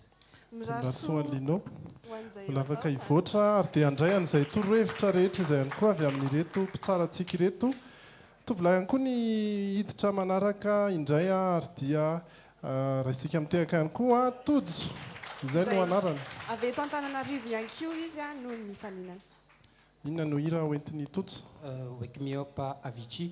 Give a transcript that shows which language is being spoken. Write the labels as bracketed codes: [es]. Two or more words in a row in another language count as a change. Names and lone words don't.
[mg] Rasoa Lino mbola afaka hivoatra ary dia handray an'izay torohevitra rehetra izay ihany koa avy amin'ireto mpitsaratsika ireto. Tovolahy ihany koa ny hiditra manaraka indray ary dia raha isika mitehaka ihany koa Tojo. Izay no anarany. Avy eto Antananarivo ihany koa izy no mifaninana. Inona no hira hoentiny Tojo? Wake me up Avicii.